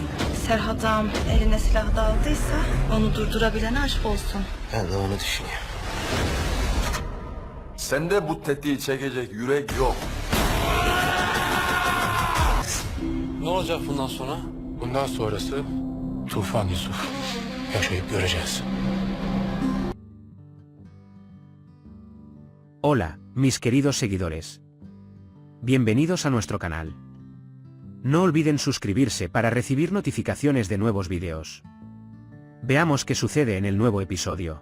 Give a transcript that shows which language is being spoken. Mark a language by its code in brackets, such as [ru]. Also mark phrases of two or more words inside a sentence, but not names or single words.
[tr] Serhat'ım eline silah daldıysa onu durdurabilene aşk olsun. Ben de onu düşünüyorum. Sende bu tetiği çekecek yürek yok. Ne olacak bundan sonra? Bundan sonrası Tufan Yusuf. Yaşayıp göreceğiz. [es] Hola, mis queridos seguidores. Bienvenidos a nuestro canal. No olviden suscribirse para recibir notificaciones de nuevos vídeos. Veamos qué sucede en el nuevo episodio.